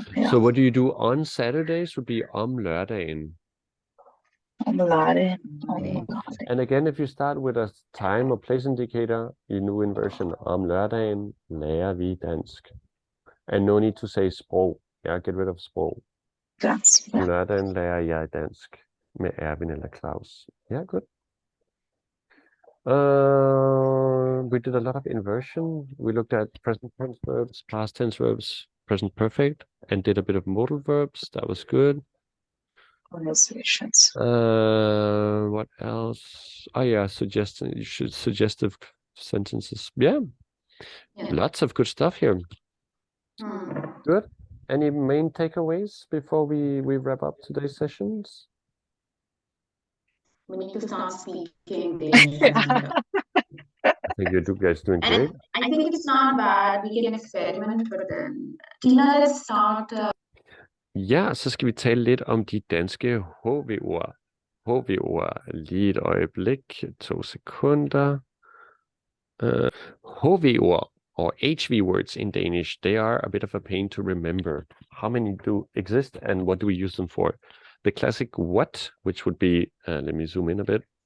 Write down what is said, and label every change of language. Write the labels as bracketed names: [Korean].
[English] So what do you do on Saturdays would be [Danish] om lørdagen. [English] And again, if you start with a time or place indicator, you know inversion. [Danish] Om lørdagen lærer vi dansk. [English] And no need to say sprog. Yeah, get rid of sprog. [Danish] Om lørdagen lærer jeg dansk. Med Erwin eller Claus. [English] Yeah, good. We did a lot of inversion. We looked at present tense verbs, past tense verbs, present perfect, and did a bit of modal verbs. That was good. Pronunciations. What else? Oh yeah, suggestive sentences. Yeah. Lots of good stuff here. Good. Any main takeaways before we wrap up today's sessions? We need to start speaking Danish. I think you guys doing great. I think it's not bad. We can experiment, but then Teena, let's start. [Danish] Ja, så skal vi tale lidt om de danske HV-ord. HV-ord. Lige et øjeblik. 2 sekunder. [English] HV-ord or HV words in Danish, they are a bit of a pain to remember. How many do exist and what do we use them for? The classic what, which would be, let me zoom in a bit.